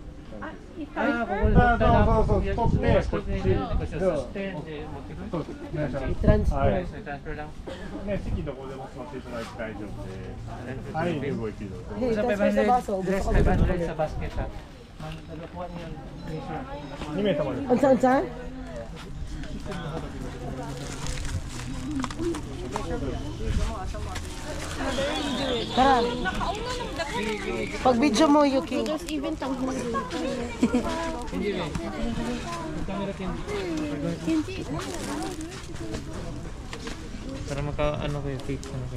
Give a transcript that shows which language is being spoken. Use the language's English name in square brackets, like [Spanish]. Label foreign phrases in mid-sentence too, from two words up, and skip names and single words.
[Japanese] ここでそう取ってこっちはいね、席どこでも座っていただいて大丈夫ですはい、動いていただいて [Filipino] sa basket ha. [Japanese] 2 名様です [Cebuano] Unsa? Tara. [Filipino] Pag-video mo, Yuki. Even tanghal. Para maka ano kayo, fix ano kayo.